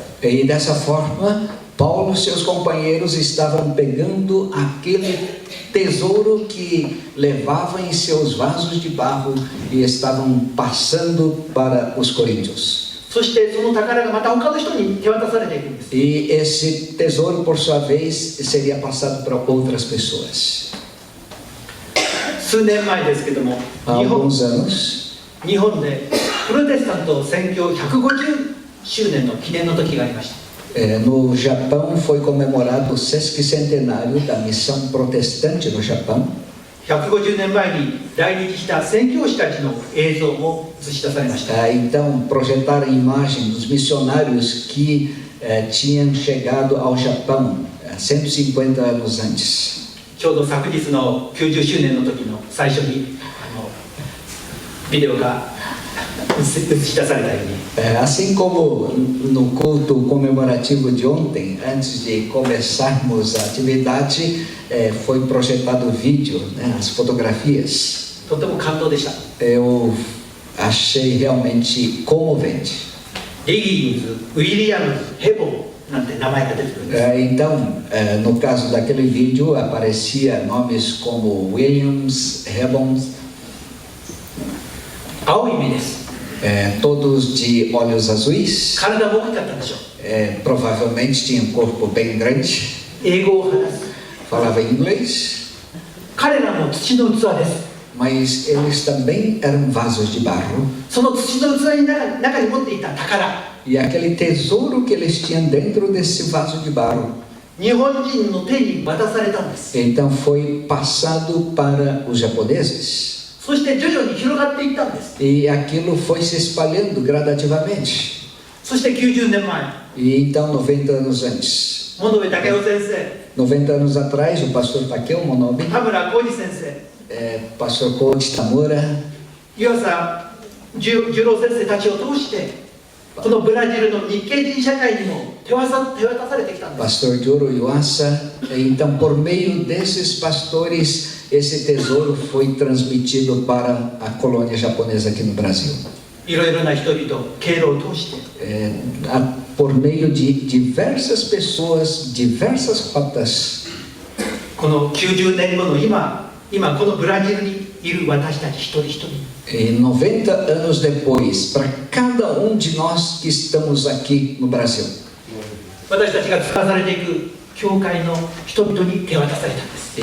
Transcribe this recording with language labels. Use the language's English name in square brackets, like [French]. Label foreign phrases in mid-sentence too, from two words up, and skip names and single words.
[Portuguese] E dessa forma, Paulo e seus companheiros estavam pegando aquele tesouro que levava em seus vasos de barro e estavam passando para os coríntios. [Japanese] そしてその宝がまた他の人に手渡されていくんです。 [Portuguese] E esse tesouro, por sua vez, seria passado para outras pessoas. [Japanese] 数年前ですけども、 [Portuguese] Há alguns anos, [Japanese] 日本でプロテスタント宣教150周年の記念の時がありました。 [Portuguese] no Japão foi comemorado o sesquicentenário da missão protestante no Japão. [Japanese] 150 年前に来日した宣教師たちの映像も映し出されました。 [Portuguese] Então, projetaram a imagem dos missionários que tinham chegado ao Japão 150 anos antes. [Japanese] ちょうど昨日の90周年の時の最初にビデオが映し出されたように、 [Portuguese] Assim como no culto comemorativo de ontem, antes de começarmos a atividade, foi projetado o vídeo, né, as fotografias. [Japanese] とても感動でした。 [Portuguese] Eu achei realmente comovente. [Japanese] リギンズ、ウィリアムズ、ヘボーなんて名前が出てくるんです。 [Portuguese] Então, no caso daquele vídeo, aparecia nomes como Williams, Hebons, [Japanese] 青い目です。 [Portuguese] todos de olhos azuis. [Japanese] 体も大きかったでしょう。 [Portuguese] Provavelmente tinha um corpo bem grande, [Japanese] 英語を話す。 [Portuguese] falava inglês, [Japanese] 彼らも土の器です。 [Portuguese] mas eles também eram vasos de barro. [Japanese] その土の器の中に持っていた宝、 [Portuguese] E aquele tesouro que eles tinham dentro desse vaso de barro, [Japanese] 日本人の手に渡されたんです。 [Portuguese] então foi passado para os japoneses. [Japanese] そして徐々に広がっていったんです。 [Portuguese] E aquilo foi se espalhando gradativamente. [Japanese] そして90年前、 [Portuguese] E então, 90 anos antes, [Japanese] 物部武雄先生、 [Portuguese] 90 anos atrás, o pastor Takeo Monobi, [Japanese] 田村浩二先生、 [Portuguese] pastor Coach Tamura, [Japanese] 湯浅十郎先生たちを通して、このブラジルの日系人社会にも手渡されてきたんです。 [Portuguese] pastor Joro Yuasa. Então, por meio desses pastores, esse tesouro foi transmitido para a colônia japonesa aqui no Brasil. [Japanese] いろいろな人々、経路を通して、 [Portuguese] Por meio de diversas pessoas, diversas rotas. [Japanese] この90年後の今このブラジルにいる私たち一人一人、 [Portuguese] E 90 anos depois, para cada de nós que estamos aqui no Brasil. [Japanese] 私たちが使わされていく教会の人々に手渡されたんです。